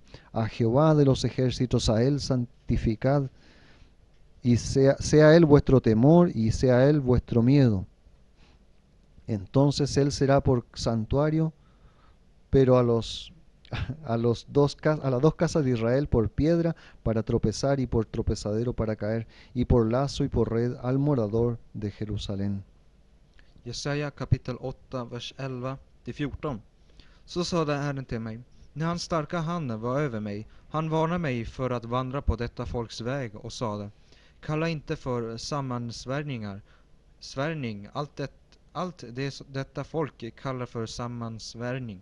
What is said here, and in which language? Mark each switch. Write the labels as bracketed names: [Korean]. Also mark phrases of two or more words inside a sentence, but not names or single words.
[Spanish] A Jehová de los ejércitos, a Él santificad, y sea Él vuestro temor, y sea Él vuestro miedo. Entonces Él será por santuario, pero a las dos casas de Israel por piedra para tropezar, y por tropezadero para caer, y por lazo y por red al morador de Jerusalén. [Swedish] Jesaja kapitel 8, vers 11-14. Så sade Herren till mig, när hans starka hand var över mig, han varnade mig för att vandra på detta folks väg och sade: kalla inte för svärning allt det detta folk kallar för sammansvärjning.